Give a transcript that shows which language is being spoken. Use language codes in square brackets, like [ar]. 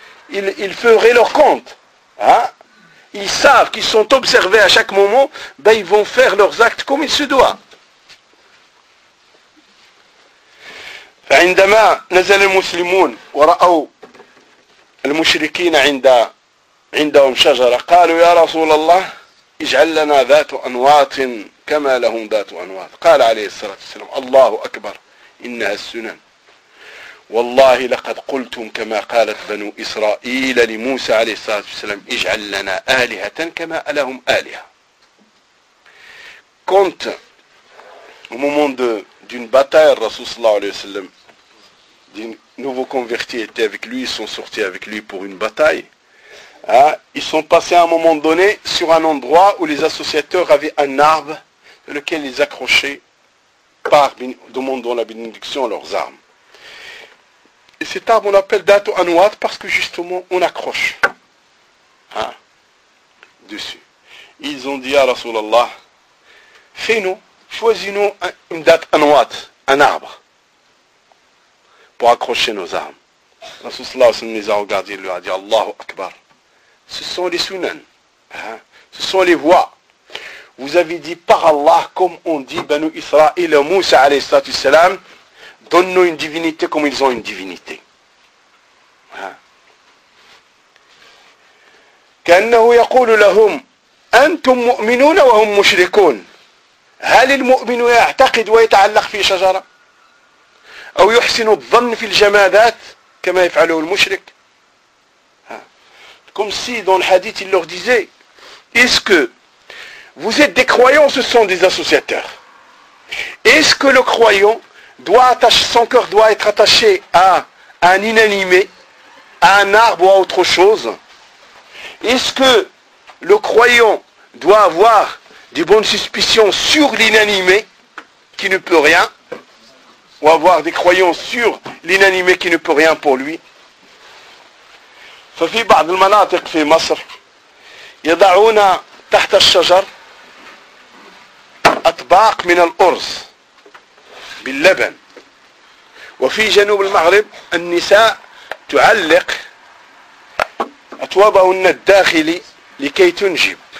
[fr] Ils feraient leur compte. Hein? Ils savent qu'ils sont observés à chaque moment, ben ils vont faire leurs actes comme il se doit. [ar] فعندما نزل المسلمون ورأوا المشركين عندهم شجرة قالوا يا رسول الله اجعل لنا ذات أنواط كما لهم ذات أنواط قال عليه الصلاة والسلام الله أكبر إنها السنن والله لقد قلتم كما قالت بنو إسرائيل لموسى عليه الصلاة والسلام اجعل لنا آلهة كما لهم آلهة كنت [fr] au moment d'une bataille [ar] رسول الله عليه وسلم [fr] des nouveaux convertis étaient avec lui, ils sont sortis avec lui pour une bataille. Hein? Ils sont passés à un moment donné sur un endroit où les associateurs avaient un arbre sur lequel ils accrochaient, par demandant la bénédiction à leurs armes. Et cet arbre, on l'appelle Datu Anouad parce que justement, on accroche hein, dessus. Ils ont dit à Rasulallah, fais-nous, choisis-nous une Datu Anouad, un arbre. Pour accrocher nos armes. Rasulullah s'en les a regardés, il lui a dit, Allahu Akbar, ce sont les sunan, hein? Ce sont les voies. Vous avez dit par Allah, comme on dit, Banu Israël, Moussa, alayhi salam, donne-nous une divinité comme ils ont une divinité. [ar] Kannahu yaqulu lahum, antum mu'minuna wa hum mushrikun. Hal il mu'minu ya'taqid wa yata'allaq fi shajara? أو يحسن الظن في الجمادات كما يفعله المشرك. [fr] Comme si dans le hadith il leur disait, est-ce que vous êtes des croyants, ce sont des associateurs. Est-ce que le croyant doit attacher son cœur, doit être attaché à un inanimé, à un arbre ou à autre chose. Est-ce que le croyant doit avoir des bonnes suspicions sur l'inanimé qui ne peut rien? Ou avoir des croyances sur l'inanimé qui ne peut rien pour lui. [ar] ففي بعض المناطق في مصر يضعون تحت الشجر أطباق من الأرز باللبن. وفي جنوب المغرب النساء تعلق أطوابهن الداخلي لكي تنجب.